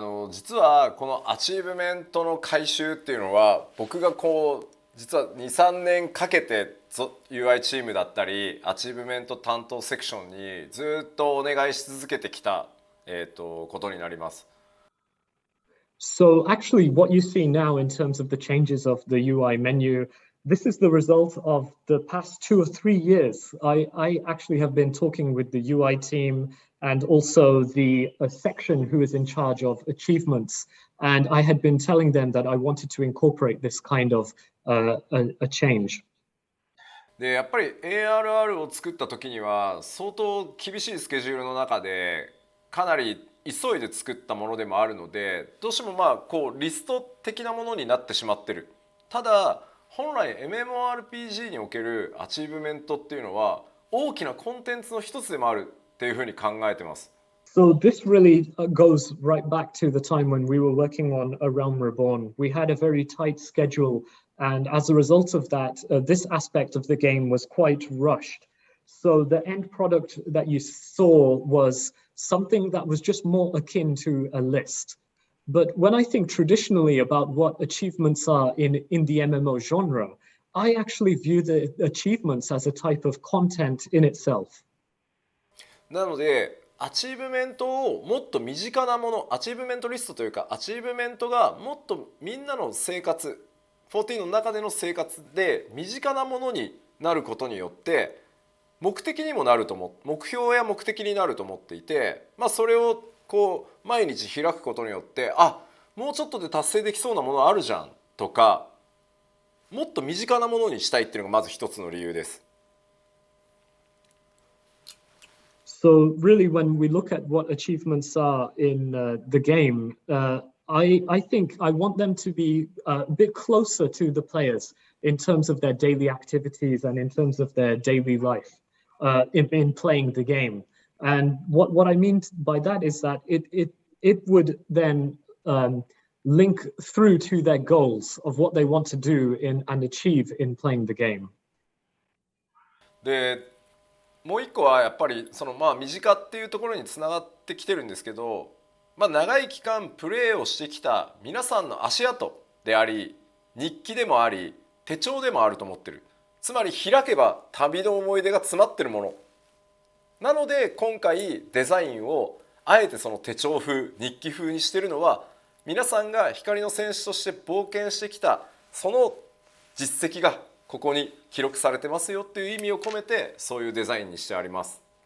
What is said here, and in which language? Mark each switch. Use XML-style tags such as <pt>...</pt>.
<ja>実はこのアチーブメントの回収っていうのは、僕がこう実は 2,3 年かけてUI チームだったりアチーブメント担当セクションにずっとお願いし続けてきた、ことになります。</ja> <en>So actually what you see now in terms of the changes of the UI menu, this is the result of the past 2 or 3 years. I actually have been talking with the UI team and also the section who is in charge of achievements. And I had been telling them that I wanted to incorporate this kind of a change.</en> <ja>でやっぱり ARR を作った時には相当厳しいスケジュールの中でかなり急いで作ったものでもあるので、どうしてもこうリスト的なものになってしまってる。ただ本来 MMORPG におけるアチーブメントっていうのは大きなコンテンツの一つでもあるっていうふうに考えてます。</ja> <en>So this really goes right back to the time when we were working on A Realm Reborn. We had a very tight schedule, and as a result of that, this aspect of the game was quite rushed. So the end product that you saw was something that was just more akin to a list. But when I think traditionally about what achievements are in the MMO genre, I actually view the achievements as a type of content in itself.</en> <ja>なのでアチーブメントをもっと身近なもの、アチーブメントリストというかアチーブメントがもっとみんなの生活、14の中での生活で身近なものになることによって目的にもなると目標や目的になると思っていて、それをこう毎日開くことによって、もうちょっとで達成できそうなものあるじゃんとか、もっと身近なものにしたいっていうのがまず一つの理由です。</ja> <en>So really, when we look at what achievements are in the game, I think I want them to be a bit closer to the players in terms of their daily activities and in terms of their daily life in playing the game. And what I mean by that is that it would then link through to their goals of what they want to do and achieve in playing the game.</en> <ja>でもう一個はやっぱりその身近っていうところにつながってきてるんですけど、長い期間プレーをしてきた皆さんの足跡であり日記でもあり手帳でもあると思ってる。つまり開けば旅の思い出が詰まってるものなので、今回デザインをあえてその手帳風日記風にしてるのは、皆さんが光の戦士として冒険してきたその実績がここに記録されてますよっていう意味を込めて、そういうデザインにしてあります。</ja>